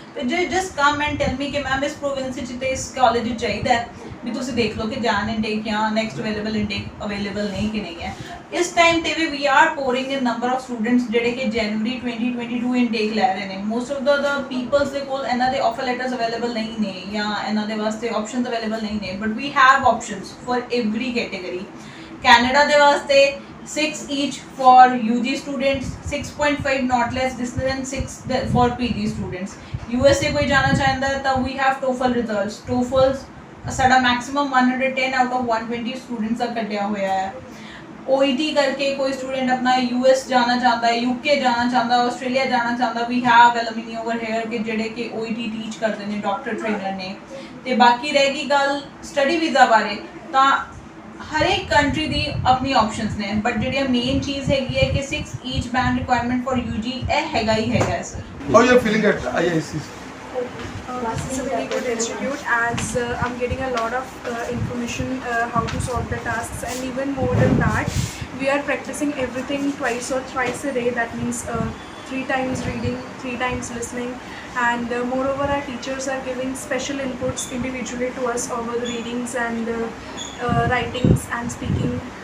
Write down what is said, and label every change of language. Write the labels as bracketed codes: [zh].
[pa] ਤੇ ਜੇ [en] just come and tell me [pa] ਕਿ ਮੈਮ ਇਸ ਪ੍ਰੋਵਿੰਸ ਵਿੱਚ ਤੇ ਇਸ ਕਾਲਜ ਵਿੱਚ ਚਾਹੀਦਾ ਹੈ, ਵੀ ਤੁਸੀਂ ਦੇਖ ਲਓ ਕਿ ਜਾਨ ਇਨਟੇਕ ਜਾਂ ਨੈਕਸਟ ਅਵੇਲੇਬਲ ਇਨਟੇਕ ਅਵੇਲੇਬਲ ਨਹੀਂ ਕਿ ਨਹੀਂ ਹੈ। ਇਸ ਟਾਈਮ ਤੇ ਵੀ [en] we are pouring in number of students [pa] ਜਿਹੜੇ ਕਿ ਜਨਵਰੀ 2022 ਇਨਟੇਕ ਲੈ ਰਹੇ ਨੇ। [en] most of the peoples [pa] ਦੇ ਕੋਲ ਇਹਨਾਂ ਦੇ ਆਫਰ ਲੈਟਰਸ ਅਵੇਲੇਬਲ ਨਹੀਂ ਨੇ ਜਾਂ ਇਹਨਾਂ ਦੇ ਵਾਸਤੇ ਆਪਸ਼ਨਸ ਅਵੇਲੇਬਲ ਨਹੀਂ ਨੇ, [en] But we have options for every category. [pa] Canada ਦੇ ਵਾਸਤੇ [en] 6 each for UG students, 6.5 not less than 6 for PG students. [pa] USA ਕੋਈ ਜਾਣਾ ਚਾਹੁੰਦਾ ਹੈ ਤਾਂ [en] we have TOEFL results. [pa] TOEFL ਸਾਡਾ ਮੈਕਸਿਮਮ 110 out of 120 ਸਟੂਡੈਂਟਸ ਦਾ ਕੱਢਿਆ ਹੋਇਆ ਹੈ। OET ਕਰਕੇ ਕੋਈ ਸਟੂਡੈਂਟ ਆਪਣਾ US ਜਾਣਾ ਚਾਹੁੰਦਾ ਹੈ, UK ਜਾਣਾ ਚਾਹੁੰਦਾ, ਆਸਟ੍ਰੇਲੀਆ ਜਾਣਾ ਚਾਹੁੰਦਾ, [en] we have alumni over here [pa] ਕਿ ਜਿਹੜੇ ਕਿ OET ਟੀਚ ਕਰਦੇ ਨੇ, ਡਾਕਟਰ ਟ੍ਰੇਨਰ ਨੇ। ਤੇ ਬਾਕੀ ਰਹਿ ਗਈ ਗੱਲ ਸਟੱਡੀ ਵੀਜ਼ਾ ਬਾਰੇ, ਤਾਂ ਹਰ ਇੱਕ ਕੰਟਰੀ ਦੀ ਆਪਣੀ ਆਪਸ਼ਨਸ ਨੇ, ਬਟ ਜਿਹੜੀਆਂ ਮੇਨ ਚੀਜ਼ ਹੈਗੀ ਹੈ ਕਿ [en] 6 each band requirement for UG [pa] ਇਹ ਹੈਗਾ ਹੀ ਹੈਗਾ sir. [en] How you are feeling at IISc? This is a very good institute as I'm getting a lot of information how to solve the tasks, and even more than that we are practicing everything twice or thrice a day. That means 3 times reading, 3 times listening, and moreover our teachers are giving special inputs individually to us over the readings and writings and speaking.